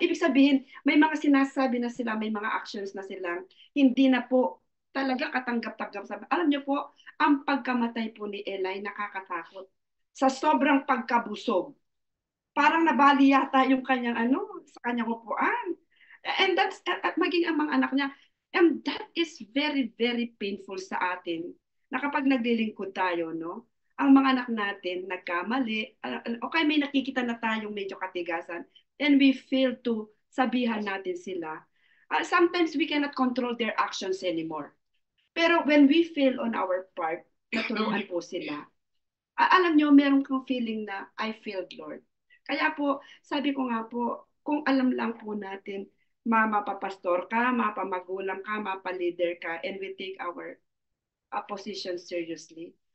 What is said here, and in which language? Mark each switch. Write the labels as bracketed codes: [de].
[tl] Ibig sabihin, may mga sinasabi na sila, may mga actions na silang hindi na po talaga katanggap-tanggap. Alam niyo po, ang pagkamatay po ni Eli nakakatakot. Sa sobrang pagkabusog. Parang nabali yata yung kanyang sa kanyang upuan. [en] And that's, [tl] at maging ang mga anak niya. [en] And that is very, very painful [tl] sa atin. Na kapag naglilingkod tayo, no? Ang mga anak natin nagkamali, okay, may nakikita na tayong medyo katigasan, [en] and we fail to [tl] sabihan natin sila. [en] Sometimes we cannot control their actions anymore. Pero when we fail on our part, [tl] naturuan po sila. Alam nyo, meron kang feeling na, [en] I failed, Lord. [tl] Kaya po, sabi ko nga po, kung alam lang po natin, mapapastor ka, mapamagulang ka, mapaleader ka, [en] and we take our position seriously.